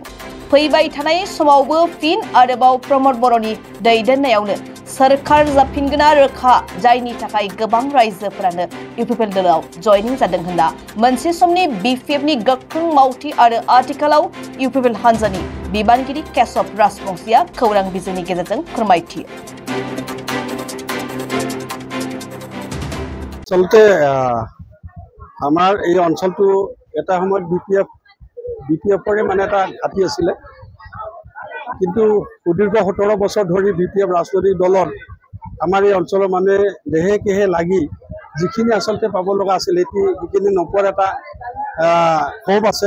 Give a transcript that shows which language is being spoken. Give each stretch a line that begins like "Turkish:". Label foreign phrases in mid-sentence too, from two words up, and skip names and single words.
Bodo: फैबाय थानाय समावबो फिन आरोबाव प्रमद बर'नि दैदेननायावनो सोरखार जाफिनगोना रोखा, जायनि थाखाय गोबां रायजोफोरानो इउपिपिएल दोलोआव जयनिं जादों होनना मोनसे समनि बिपिएफनि गोख्रों मावथि आरो आथिखालाव इउपिपिएल हान्जानि बिबानगिरि केशव राजबंशीया खौरां बिजोंनि गेजेरजों फोरमायथियो।
Assamese: আচলতে আমাৰ এই অঞ্চলটো এটা সময়ত বিপিএফৰে মানে এটা ঘাটি আছিলে, কিন্তু সুদীৰ্ঘ 17 বছৰ ধৰি বিপিএফ ৰাজনৈতিক দলৰ আমাৰ এই অঞ্চলৰ মানুহে দেহে কেহে লাগি যিখিনি আচলতে পাব লগা আছিল সেইখিনি নোপোৱাৰ এটা ক্ষোভ আছে।